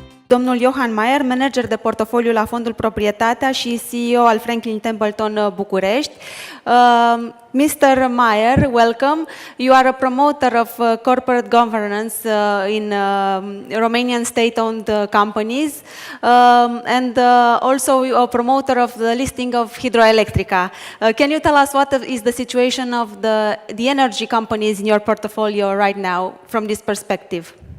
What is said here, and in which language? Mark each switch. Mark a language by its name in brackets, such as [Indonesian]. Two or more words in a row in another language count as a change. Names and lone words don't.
[Romanian] domnul Johan Meyer, manager de portofoliu la Fondul Proprietatea și CEO al Franklin Templeton București. [English] Mr. Meyer, welcome. You are a promoter of corporate governance in Romanian state-owned companies and also a promoter of the listing of Hidroelectrica. Can you tell us what is the situation of the energy companies in your portfolio right now from this perspective?